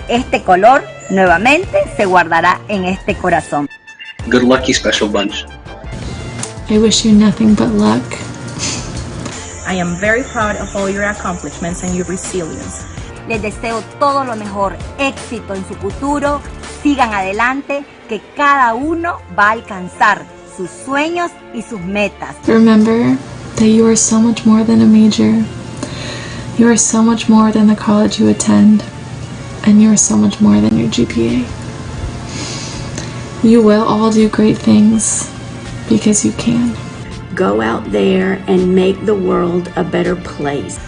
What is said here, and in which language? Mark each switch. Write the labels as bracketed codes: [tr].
[es] Este color nuevamente se guardará en este corazón. [en] Good luck, you special bunch. I wish you nothing but luck. I am very proud of all your accomplishments and your resilience. [es] Les deseo todo lo mejor, éxito en su futuro, sigan adelante, que cada uno va a alcanzar sus sueños y sus metas. [en] Remember that you are so much more than a major. You are so much more than the college you attend. And you are so much more than your GPA. You will all do great things because you can. Go out there and make the world a better place.